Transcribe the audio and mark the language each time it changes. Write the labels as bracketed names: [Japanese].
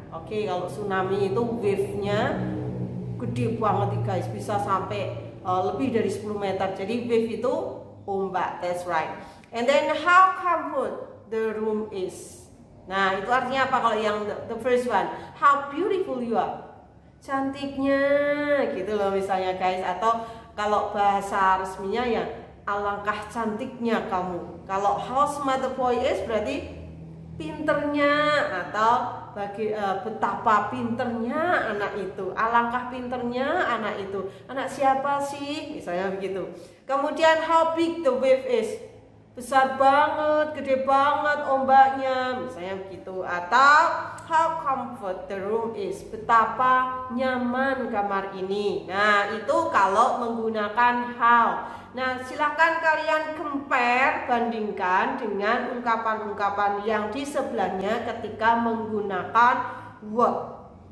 [Indonesian] Oke, kalau tsunami itu wave-nya gede banget nih guys, bisa sampai lebih dari 10 meter. Jadi wave itu ombak, [English] that's right. And then how comfort the room is. [Indonesian] Nah, itu artinya apa kalau yang [English] the first one? How beautiful you are. [Indonesian] Cantiknya gitu loh misalnya guys. Atau kalau bahasa resminya ya alangkah cantiknya kamu. Kalau [English] how smart the boy is [Indonesian] berarti pinternya, atau betapa pinternya anak itu, alangkah pinternya anak itu. Anak siapa sih? Misalnya begitu. Kemudian [English] how big the wave is. [Indonesian] Besar banget, gede banget ombaknya, misalnya begitu. Atau [English] how comfort the room is. [Indonesian] Betapa nyaman kamar ini. Nah, itu kalau menggunakan how. Nah, silahkan kalian compare, bandingkan dengan ungkapan-ungkapan yang di sebelahnya ketika menggunakan what.